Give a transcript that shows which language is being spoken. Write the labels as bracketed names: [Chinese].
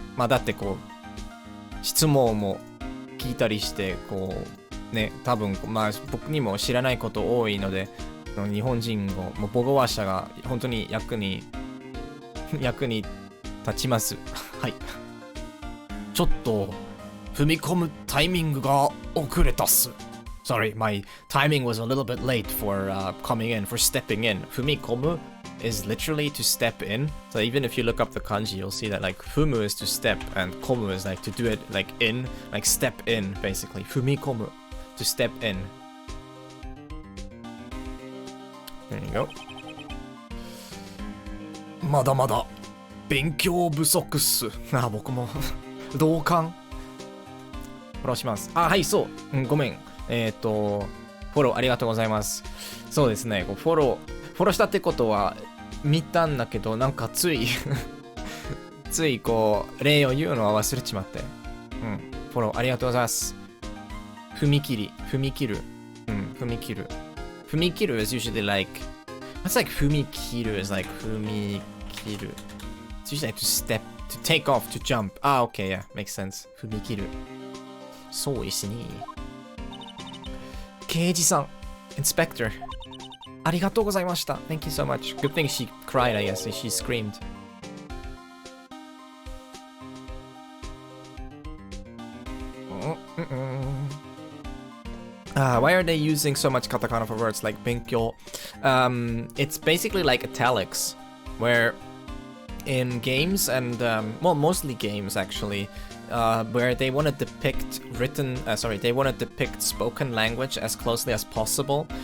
[Japanese] だってこう質問も聞いたりしてこうね、多分僕にも知らないこと多いので、日本人語もう母語話者が本当に役に立ちます。はい。ちょっと踏み込むタイミングが遅れたっす。 [English] Sorry, my timing was a little bit late for coming in, for stepping in. 踏み込む is literally to step in. So even if you look up the kanji, you'll see that like 踏む is to step and 込む is like to do it like in, like step in basically. 踏み込む to step in. There you go. [Japanese] まだまだ勉強不足っす。僕も同感。フォローします。はい、そう。ごめん。フォローありがとうございます。そうですね。フォローしたってことは見たんだけど、なんかついこう例を言うのは忘れちまって。フォローありがとうございます。踏み切る。 [English] 踏み切る is usually like, what's like 踏み切る is like 踏み切る。 It's usually like to step, to take off, to jump. Okay, yeah, makes sense. 踏み切る。 [Japanese] そうですね。刑事さん、Inspector。ありがとうございました。 [English] Thank you so much. Good thing she cried, I guess. She screamed. Why are they using so much katakana for words like 勉強? It's basically like italics, where in games and, well, mostly games actually, where they want to depict they want to depict spoken language as closely as possible.